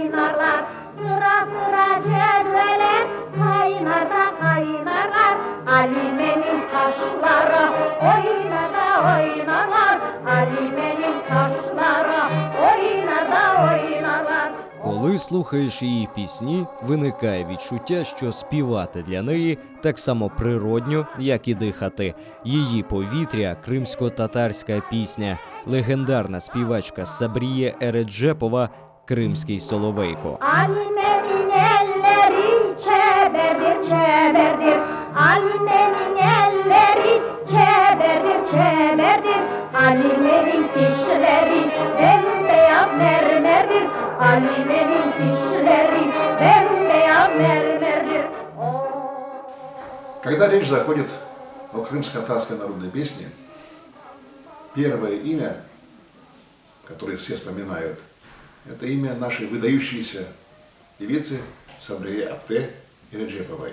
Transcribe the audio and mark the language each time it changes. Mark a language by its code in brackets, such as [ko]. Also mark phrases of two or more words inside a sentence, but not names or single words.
[crh] kaynarlar, sıra sıra cedvele kaynarlar. Alime'nin taşlara oynarlar, Alime'nin taşlara oynarlar. [uk] Коли слухаєш її пісні, виникає відчуття, що співати для неї так само природньо, як і дихати. Її повітря – кримсько-татарська пісня, легендарна співачка Сабріє Ереджепова «Кримський соловейко». [crh] Alime'nin elleri çeberdir, Alime'nin elleri çeberdir, Alime'nin dişleri bembeyaz mermerdir, Alime'nin dişleri bembeyaz mermerdir. [ru] Когда речь заходит о крымско-татарской народной песне, первое имя, которое все вспоминают, это имя нашей выдающейся певицы Сабрие Апте Ереджеповой.